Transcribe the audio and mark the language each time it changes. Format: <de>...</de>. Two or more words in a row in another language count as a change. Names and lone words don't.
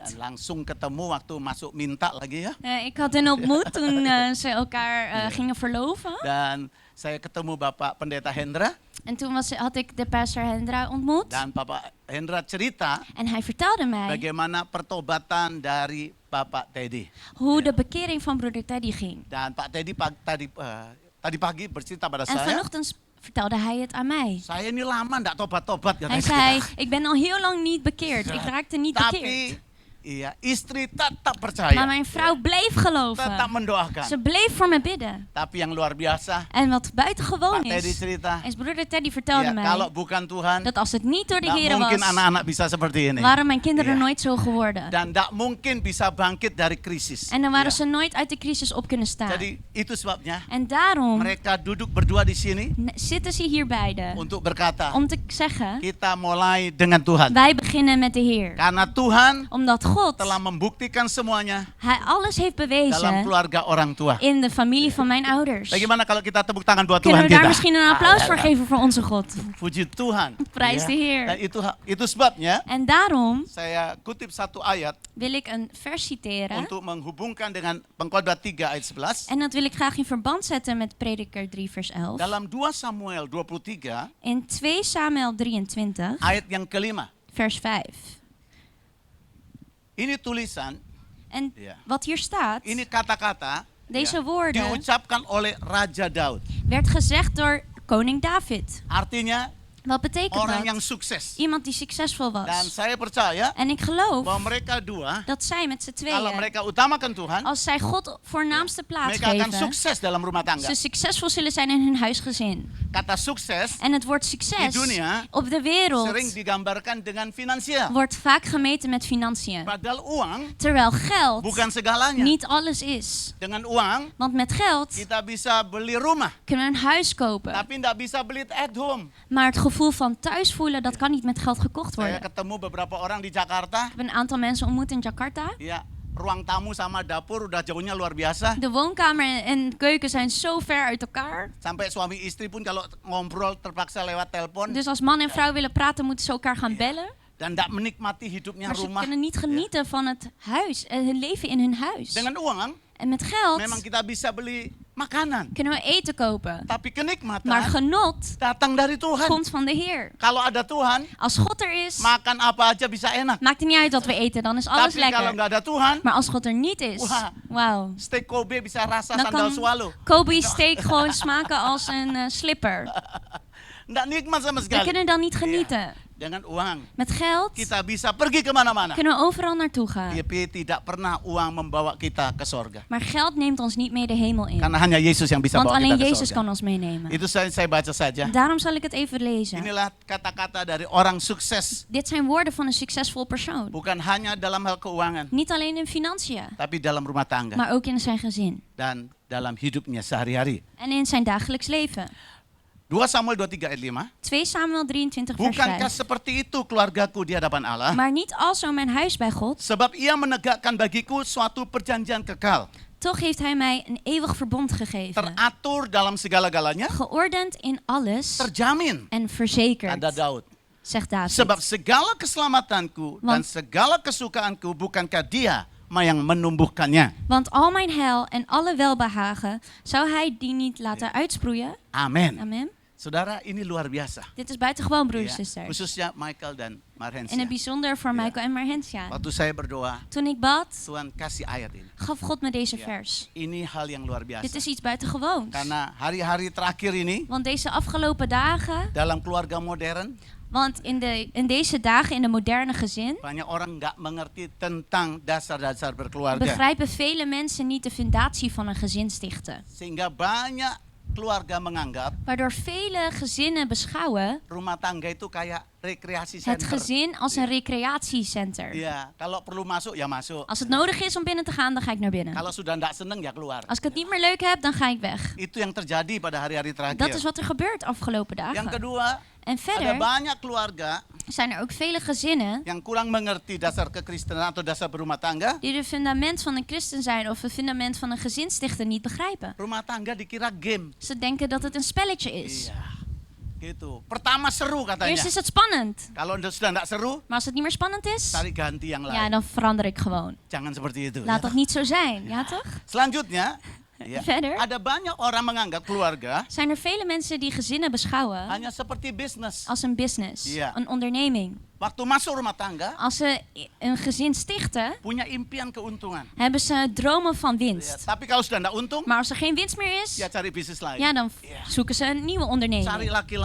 <id>Dan langsung ketemu waktu masuk minta lagi ya.</id> <nl>Ik had hen ontmoet toen ze elkaar gingen verloven.</nl> <id>Dan saya ketemu Bapak Pendeta Hendra.</id> <nl>En toen had ik de pastor Hendra ontmoet.</nl> <id>Dan Bapak Hendra cerita</id> <nl>En hij vertelde mij</nl> <id>bagaimana pertobatan dari Bapak Teddy.</id> <nl>hoe de bekering van broeder Teddy ging.</nl> <id>Dan Pak Teddy tadi pagi bercerita pada</id> <nl>En</nl> <id>saya.</id> <nl>vanochtend vertelde hij het aan mij.</nl> <id>Saya ini lama ndak tobat-tobat</id> <nl>Hij</nl> <id>katanya.</id> <nl>zei, ik ben al heel lang niet bekeerd. Ik raakte niet bekeerd.</nl> <id>Tapi Iya, istri tetap</id> <nl>Maar</nl> <id>percaya.</id> <nl>mijn vrouw bleef</nl> <id>Tetap</id> <nl>geloven.</nl> <id>mendoakan.</id> <nl>Ze bleef voor me bidden.</nl> <id>Tapi yang luar biasa,</id> <nl>En wat buitengewoon</nl> <id>Pak Teddy</id> <nl>is,</nl> <id>cerita,</id> <nl>is broeder Teddy vertelde</nl> <id>ya, kalau</id> <nl>mij</nl> <id>bukan Tuhan,</id> <nl>dat als het niet door de</nl> <id>tak</id> <nl>Heer</nl> <id>mungkin</id> <nl>was,</nl> <id>anak-anak bisa seperti ini.</id> <nl>waren mijn kinderen</nl> <id>Iya.</id> <nl>nooit zo geworden.</nl> <id>Dan tak mungkin bisa bangkit dari krisis.</id> <nl>En dan waren</nl> <id>Iya.</id> <nl>ze nooit uit de crisis op kunnen staan.</nl> <id>Jadi itu sebabnya</id> <nl>En daarom</nl> <id>mereka duduk berdua di sini</id> <nl>zitten ze hier beiden</nl> <id>untuk berkata,</id> <nl>om te zeggen,</nl> <id>kita mulai dengan Tuhan.</id> <nl>wij beginnen met de Heer.</nl> <id>Karena Tuhan</id> <nl>Omdat God,</nl> <id>telah membuktikan semuanya</id> <nl>Hij alles heeft</nl> <id>dalam</id> <nl>bewezen</nl> <id>keluarga orang tua.</id> <nl>in de familie van mijn ouders.</nl> <id>Bagaimana kalau kita tepuk tangan buat</id> <nl>Kunnen</nl> <id>Tuhan</id> <nl>we daar</nl> <id>kita?</id> <nl>misschien een applaus voor geven voor onze God?</nl> <id>Puji Tuhan.</id> <nl>Prijs</nl> <id>Ya.</id> <nl>de Heer.</nl> <id>Dan itu sebabnya</id> <nl>En daarom</nl> <id>saya kutip satu ayat</id> <nl>wil ik een vers citeren.</nl> <id>untuk menghubungkan dengan Pengkhotbah 3 ayat 11.</id> <nl>En dat wil ik graag in verband zetten met Prediker 3 vers 11.</nl> <id>Dalam 2 Samuel 23</id> <nl>In 2 Samuel 23</nl> <id>ayat yang kelima.</id> <nl>vers 5.</nl> <id>Ini tulisan,</id> <nl>En Ja. wat hier staat,</nl> <id>ini kata-kata</id> <nl>deze</nl> <id>ya,</id> <nl>woorden</nl> <id>diucapkan oleh Raja Daud.</id> <nl>werd gezegd door koning David.</nl> <id>Artinya</id> <nl>Wat betekent</nl> <id>orang yang</id> <nl>dat?</nl> <id>sukses.</id> <nl>Iemand die succesvol</nl> <id>Dan</id> <nl>was.</nl> <id>saya percaya</id> <nl>En ik geloof</nl> <id>bahwa mereka dua,</id> <nl>dat zij met z'n</nl> <id>kalau</id> <nl>tweeën,</nl> <id>mereka utamakan Tuhan,</id> <nl>als zij God voornaamste plaats</nl> <id>mereka akan</id> <nl>geven,</nl> <id>sukses dalam rumah tangga.</id> <nl>ze succesvol zullen zijn in hun huisgezin.</nl> <id>Kata sukses</id> <nl>En het woord</nl> <id>di</id> <nl>succes</nl> <id>dunia</id> <nl>op de wereld</nl> <id>sering digambarkan dengan finansial.</id> <nl>wordt vaak gemeten met financiën.</nl> <id>Padahal uang</id> <nl>Terwijl geld</nl> <id>bukan segalanya.</id> <nl>niet alles is.</nl> <id>Dengan uang</id> <nl>Want met geld</nl> <id>kita bisa beli rumah,</id> <nl>kunnen we een huis kopen.</nl> <id>tapi tidak bisa beli</id> <en>at home.</en> <nl>Maar het gevoel van thuis voelen, dat kan niet met geld gekocht</nl> <id>Saya</id> <nl>worden.</nl> <id>ketemu beberapa orang di Jakarta,</id> <nl>Ik heb een aantal mensen ontmoet in Jakarta.</nl> <id>ya ruang tamu sama dapur udah jauhnya luar biasa.</id> <nl>De woonkamer en keuken zijn zo ver uit elkaar.</nl> <id>Sampai suami istri pun kalau ngobrol terpaksa lewat telepon</id> <nl>Dus als man en vrouw willen praten, moeten ze elkaar gaan bellen.</nl> <id>dan tidak menikmati hidupnya</id> <nl>Maar ze</nl> <id>rumah.</id> <nl>kunnen niet genieten van het huis en hun leven in hun huis.</nl> <id>Dengan uang</id> <nl>En met geld</nl> <id>memang kita bisa beli makanan,</id> <nl>kunnen we eten kopen.</nl> <id>tapi kenikmatan</id> <nl>Maar genot</nl> <id>datang dari Tuhan.</id> <nl>komt van de Heer.</nl> <id>Kalau ada Tuhan,</id> <nl>Als God er is,</nl> <id>makan apa aja bisa enak.</id> <nl>maakt het niet uit wat we eten, dan is alles</nl> <id>Tapi kalau</id> <nl>lekker.</nl> <id>nggak ada Tuhan,</id> <nl>Maar als God er niet is,</nl> <id>Wah.</id> <nl>wauw.</nl> <id>steak Kobe bisa rasa</id> <nl>Dan</nl> <id>sandal</id> <nl>kan</nl> <id>swallow.</id> <nl>Kobe steak gewoon smaken als een slipper.</nl> <id>Nggak nikmat sama</id> <nl>We</nl> <id>sekali.</id> <nl>kunnen dan niet genieten.</nl> <id>Dengan uang</id> <nl>Met geld</nl> <id>kita bisa pergi kemana-mana.</id> <nl>kunnen we overal naartoe gaan.</nl> <id>Tapi tidak pernah uang membawa kita ke sorga.</id> <nl>Maar geld neemt ons niet mee de hemel in.</nl> <id>Karena hanya Yesus yang bisa</id> <nl>Want</nl> <id>bawa kita</id> <nl>alleen</nl> <id>ke</id> <nl>Jezus</nl> <id>sorga.</id> <nl>kan ons meenemen.</nl> <id>Itu saya baca saja.</id> <nl>Daarom zal ik het even lezen.</nl> <id>Inilah kata-kata dari orang sukses.</id> <nl>Dit zijn woorden van een succesvol persoon.</nl> <id>Bukan hanya dalam hal keuangan,</id> <nl>Niet alleen in financiën,</nl> <id>tapi dalam rumah tangga</id> <nl>maar ook in zijn gezin.</nl> <id>dan dalam hidupnya sehari-hari.</id> <nl>En in zijn dagelijks leven.</nl> <id>2 Samuel 23 ayat 5.</id> <nl>2 Samuel 23 vers</nl> <id>Bukankah</id> <nl>5.</nl> <id>seperti itu keluargaku di hadapan Allah?</id> <nl>Maar niet alzo mijn huis bij God.</nl> <id>Sebab ia menegakkan bagiku suatu perjanjian kekal.</id> <nl>Toch heeft hij mij een eeuwig verbond gegeven.</nl> <id>Teratur dalam segala-galanya.</id> <nl>Geordend in alles</nl> <id>Terjamin.</id> <nl>en verzekerd,</nl> <id>Kata Daud.</id> <nl>zegt David.</nl> <id>Sebab segala keselamatanku dan</id> <nl>Want-</nl> <id>segala kesukaanku bukankah dia yang menumbuhkannya.</id> <nl>Want al mijn heil en alle welbehagen, zou hij die niet laten uitsproeien?</nl> <id>Amin.</id> <nl>Amen.</nl> <id>Saudara, ini luar biasa.</id> <nl>Dit is buitengewoon, broeders</nl> <id>Ya,</id> <nl>en zusters.</nl> <id>khususnya Michael dan</id> <nl>In</nl> <id>Marhensia.</id> <nl>het bijzonder voor Ja. Michael en Marhensia.</nl> <id>Waktu saya berdoa,</id> <nl>Toen ik bad,</nl> <id>Tuhan kasih ayat ini.</id> <nl>gaf God me deze</nl> <id>Ya,</id> <nl>vers.</nl> <id>Ini hal yang luar</id> <nl>Dit</nl> <id>biasa.</id> <nl>is iets buitengewoons.</nl> <id>Karena hari-hari terakhir ini</id> <nl>Want deze afgelopen dagen,</nl> <id>dalam keluarga modern</id> <nl>want in deze dagen in de moderne gezin,</nl> <id>banyak orang nggak mengerti tentang dasar-dasar berkeluarga.</id> <nl>begrijpen vele mensen niet de fundatie van een gezin stichten.</nl> <id>Sehingga banyak keluarga menganggap</id> <nl>Waardoor vele gezinnen beschouwen</nl> <id>rumah tangga itu kayak rekreasi</id> <nl>het</nl> <id>center.</id> <nl>gezin als een recreatiecenter.</nl> <id>Iya, kalau perlu masuk ya masuk.</id> <nl>Als het nodig is om binnen te gaan, dan ga ik naar binnen.</nl> <id>Kalau sudah nggak seneng ya keluar.</id> <nl>Als ik het niet meer leuk heb, dan ga ik weg.</nl> <id>Itu yang terjadi pada hari-hari</id> <nl>Dat is</nl> <id>terakhir.</id> <nl>wat er gebeurt afgelopen</nl> <id>Yang</id> <nl>dagen.</nl> <id>kedua,</id> <nl>En</nl> <id>ada</id> <nl>verder</nl> <id>banyak keluarga</id> <nl>zijn er ook vele gezinnen</nl> <id>yang kurang mengerti dasar kekristenan atau dasar berumah tangga.</id> <nl>die het fundament van een christen zijn of het fundament van een gezin stichten niet begrijpen.</nl> <id>Rumah tangga dikira game.</id> <nl>Ze denken dat het een spelletje is.</nl> <id>Iya, gitu. Pertama seru katanya.</id> <nl>Eerst is het spannend,</nl> <id>Kalau sudah nggak seru,</id> <nl>maar als het niet meer spannend is,</nl> <id>cari ganti yang</id> <nl>ja,</nl> <id>lain.</id> <nl>dan verander ik gewoon.</nl> <id>Jangan seperti itu.</id> <nl>Laat</nl> <id>ya.</id> <nl>dat niet zo zijn, ja toch?</nl> <id>Selanjutnya, ya,</id> <nl>Verder.</nl> <id>ada banyak orang menganggap keluarga</id> <nl>Zijn er vele mensen die gezinnen beschouwen</nl> <id>hanya seperti bisnis.</id> <nl>als een business, Ja. een onderneming.</nl> <id>Waktu masuk rumah tangga,</id> <nl>Als ze een gezin stichten,</nl> <id>punya impian keuntungan.</id> <nl>hebben ze dromen van</nl> <id>Ya,</id> <nl>winst.</nl> <id>tapi kalau sudah nggak untung,</id> <nl>Maar als er geen winst meer is,</nl> <id>ya cari bisnis lain.</id> <nl>ja, dan Ja. zoeken ze een nieuwe</nl> <id>Cari</id> <nl>onderneming.</nl> <id>laki lain.</id>